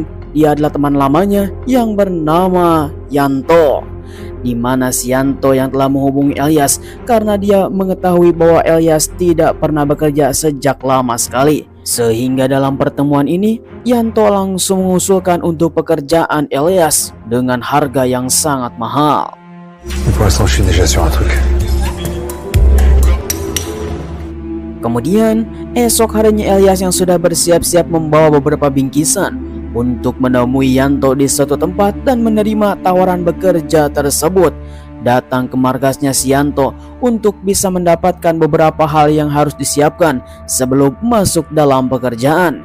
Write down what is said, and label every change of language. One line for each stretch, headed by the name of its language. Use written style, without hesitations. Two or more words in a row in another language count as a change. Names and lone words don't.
Indonesian: Dia adalah teman lamanya yang bernama Yanto, di mana si Yanto yang telah menghubungi Elias karena dia mengetahui bahwa Elias tidak pernah bekerja sejak lama sekali. Sehingga dalam pertemuan ini, Yanto langsung mengusulkan untuk pekerjaan Elias dengan harga yang sangat mahal.
French: Pour l'instant, je suis déjà sur un truc.
Indonesian: Kemudian, esok harinya Elias yang sudah bersiap-siap membawa beberapa bingkisan untuk menemui Yanto di suatu tempat dan menerima tawaran bekerja tersebut. Datang ke markasnya si Yanto untuk bisa mendapatkan beberapa hal yang harus disiapkan sebelum masuk dalam pekerjaan.